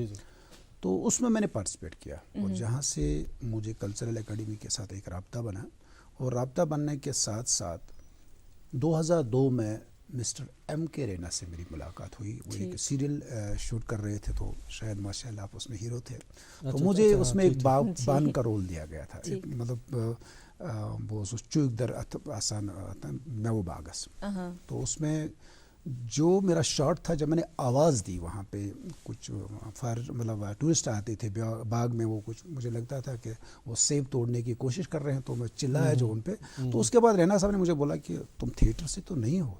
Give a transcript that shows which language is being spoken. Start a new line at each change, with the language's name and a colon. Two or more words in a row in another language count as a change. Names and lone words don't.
Urdu: تو اس میں نے پارٹیسپیٹ کیا. اور جہاں سے مجھے کلچرل اکیڈمی کے ساتھ ایک رابطہ بنا, اور رابطہ بننے کے ساتھ ساتھ 2002 میں مسٹر ایم کے رینا سے میری ملاقات ہوئی. وہ ایک سیریل شوٹ کر رہے تھے, تو شاید ماشاء اللہ آپ اس میں ہیرو تھے. تو مجھے اس میں ایک باغبان کا رول دیا گیا تھا.
Kashmiri: مطلب وہ چوک در آسان میو باغس.
Urdu: تو اس میں جو میرا شاٹ تھا, جب میں نے آواز دی وہاں پہ کچھ مطلب ٹورسٹ آتے تھے باغ میں, وہ کچھ مجھے لگتا تھا کہ وہ سیب توڑنے کی کوشش کر رہے ہیں, تو میں چلایا جو ان پہ. تو اس کے بعد رینا صاحب نے مجھے بولا کہ تم تھیٹر سے تو نہیں ہو؟